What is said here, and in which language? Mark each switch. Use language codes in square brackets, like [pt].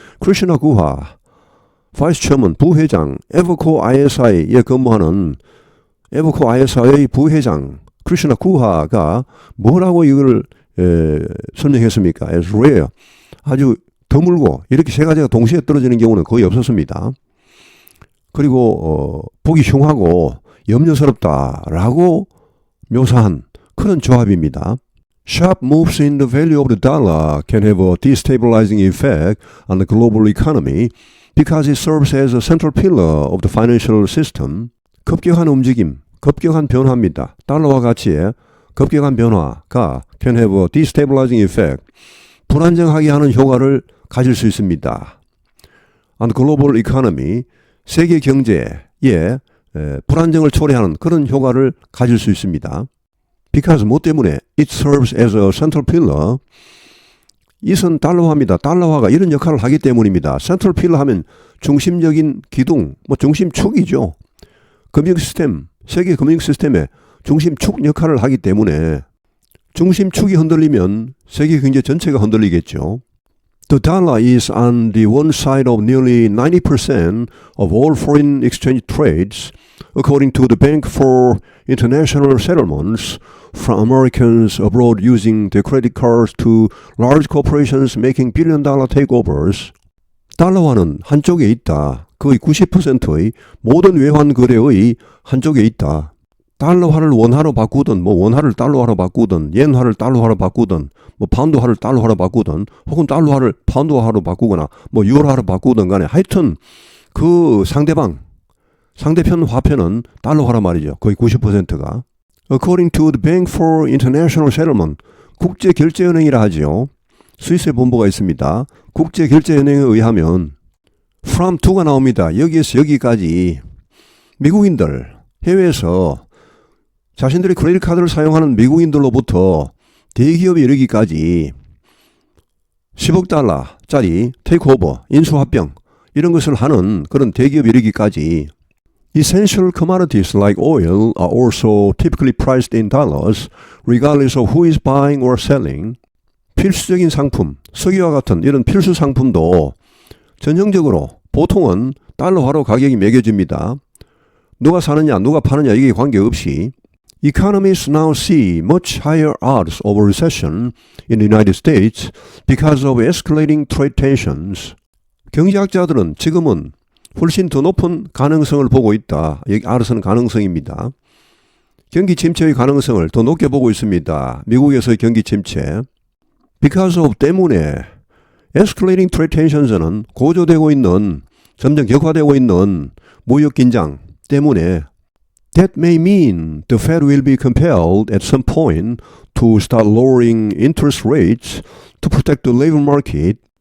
[ko] 크리스나 구하, 바이스 처먼, 부회장, 에버코 ISI에 근무하는 에버코 ISI의 부회장 크리스나 구하가 뭐라고 이걸 설명했습니까? [en] As rare. [ko] 아주 드물고 이렇게 세 가지가 동시에 떨어지는 경우는 거의 없었습니다. 그리고 보기 흉하고 염려스럽다라고 묘사한 그런 조합입니다. [en] Sharp moves in the value of the dollar can have a destabilizing effect on the global economy because it serves as a central pillar of the financial system. [ko] 급격한 움직임, 급격한 변화입니다. 달러와 가치의 급격한 변화가 [en] can have a destabilizing effect. [ko] 불안정하게 하는 효과를 가질 수 있습니다. [en] On the global economy, [ko] 세계 경제에 불안정을 초래하는 그런 효과를 가질 수 있습니다. [en] Because [ko] 뭐 때문에? [en] It serves as a central pillar. [ko] 이것은 달러화입니다. 달러화가 이런 역할을 하기 때문입니다. [en] central pillar [ko] 하면 중심적인 기둥, 뭐 중심축이죠. 금융 시스템, 세계 금융 시스템의 중심축 역할을 하기 때문에 중심축이 흔들리면 세계 경제 전체가 흔들리겠죠. [en] The dollar is on the one side of nearly 90% of all foreign exchange trades, according to the Bank for International Settlements, from Americans abroad using their credit cards to large corporations making billion-dollar takeovers. [ko] 달러화는 한쪽에 있다. 거의 90%의 모든 외환 거래의 한쪽에 있다. 달러화를 원화로 바꾸든 뭐 원화를 달러화로 바꾸든 엔화를 달러화로 바꾸든 뭐 파운드화를 달러화로 바꾸든 혹은 달러화를 파운드화로 바꾸거나 뭐 유로화로 바꾸든 간에 하여튼 그 상대편 화폐는 달러화라 말이죠. 거의 90%가. [en] According to the Bank for International Settlement, [ko] 국제결제은행이라 하죠. 스위스에 본부가 있습니다. 국제결제은행에 의하면 from to가 나옵니다. 여기에서 여기까지 미국인들 해외에서 자신들의 크레딧 카드를 사용하는 미국인들로부터 대기업에 이르기까지 10억 달러짜리 테이크오버, 인수합병 이런 것을 하는 그런 대기업에 이르기까지 [en] Essential commodities like oil are also typically priced in dollars regardless of who is buying or selling. [ko] 필수적인 상품, 석유와 같은 이런 필수 상품도 전형적으로 보통은 달러화로 가격이 매겨집니다. 누가 사느냐 누가 파느냐 이게 관계없이 [en] Economists now see much higher odds of a recession in the United States because of escalating trade tensions. [ko] 경제학자들은 지금은 훨씬 더 높은 가능성을 보고 있다. 여기 R은 가능성입니다. 경기 침체의 가능성을 더 높게 보고 있습니다. 미국에서의 경기 침체. [en] Because of [ko] 때문에 [en] escalating trade tentions는 [ko] 고조되고 있는 점점 격화되고 있는 무역 긴장 때문에 [en] That may mean the Fed will be compelled at some point to start lowering interest rates to protect the labor market.